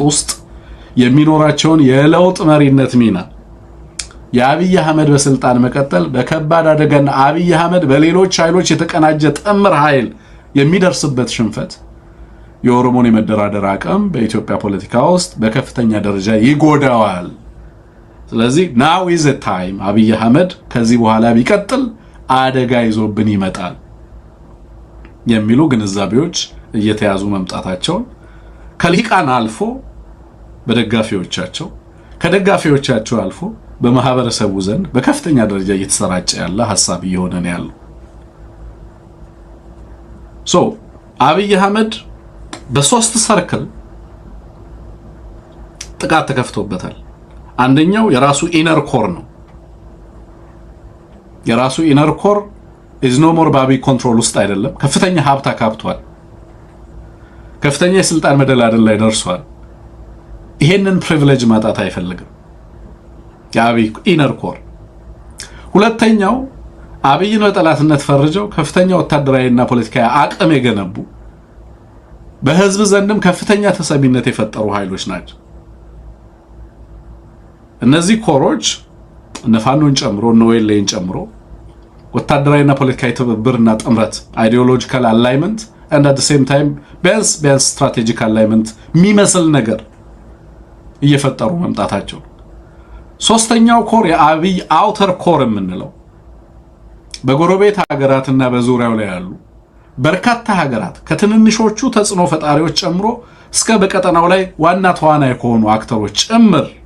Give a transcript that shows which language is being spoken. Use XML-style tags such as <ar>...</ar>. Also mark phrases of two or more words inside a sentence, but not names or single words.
<am>ውስጥ የሚኖራቸውን የለውጥ መሪነት ሚና የአብይ አህመድ በስልጣን መቀጠል በከባድ አደጋና አብይ አህመድ በሌሎች ኃይሎች የተቀናጀ ጥምር ኃይል የሚደርስበት ሽንፈት የኦሮሞን የመደራደር አቅም በኢትዮጵያ ፖለቲካ ውስጥ በከፍተኛ ደረጃ ይጎዳዋል። ስለዚህ</am> <en>now is the time</en> <am>አብይ አህመድ ከዚህ በኋላ ቢቀጥል አደጋ ይዞብን ይመጣል የሚሉ ግንዛቤዎች እየተያዙ መምጣታቸውን ከልሂቃን አልፎ በደጋፊዎቻቸው ከደጋፊዎቻቸው አልፎ በማህበረሰቡ ዘንድ በከፍተኛ ደረጃ እየተሰራጨ ያለ ሐሳብ እየሆነ ነው ያለው። አብይ አህመድ በሶስት ሰርክል ጥቃት ተከፍቶበታል። አንደኛው የራሱ</am> <en>inner core</en> <am>ነው። የራሱ ኢነር ኮር</am> <en>is no more</en> <am>በአብይ ኮንትሮል ውስጥ አይደለም። ከፍተኛ ሀብት አካብቷል። ከፍተኛ የስልጣን መደላደል ላይ ደርሷል። ይሄንን ፕሪቪሌጅ ማጣት አይፈልግም የአብይ</am> <en>inner core።</en> <am>ሁለተኛው አብይን በጠላትነት ፈርጀው ከፍተኛ ወታደራዊና ፖለቲካዊ አቅም የገነቡ በህዝብ ዘንድም ከፍተኛ ተሰሚነት የፈጠሩ ኃይሎች ናቸው። እነዚህ ኮሮች ነፋኖን ጨምሮ ኦኤልኤን ጨምሮ ወታደራዊና ፖለቲካዊ ትብብርና ጥምረት</am> <en>ideological alignment and at the same time</en> <am>ቢያንስ</am> <en>strategic alignment</en> <am>የሚመስል ነገር እየፈጠሩ መምጣታቸው። ሶስተኛው ኮር የአብይ</am> <en>outer core</en> <am>የምንለው በጎረቤት ሀገራትና በዙሪያው ላይ ያሉ በርካታ ሀገራት ከትንንሾቹ ተጽዕኖ ፈጣሪዎች ጨምሮ እስከ በቀጠናው ላይ ዋና ተዋናይ ከሆኑ አክተሮች ጭምር</am>